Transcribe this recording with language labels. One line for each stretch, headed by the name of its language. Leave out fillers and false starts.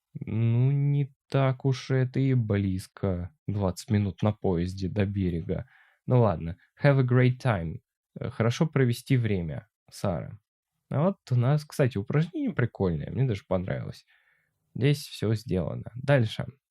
Russian: Ну, не так уж это и близко, 20 минут на поезде до берега. Ну ладно,
English: have a great time.
Russian: Хорошо провести время, Сара. А вот у нас, кстати, упражнение прикольное, мне даже понравилось. Здесь все сделано. Дальше.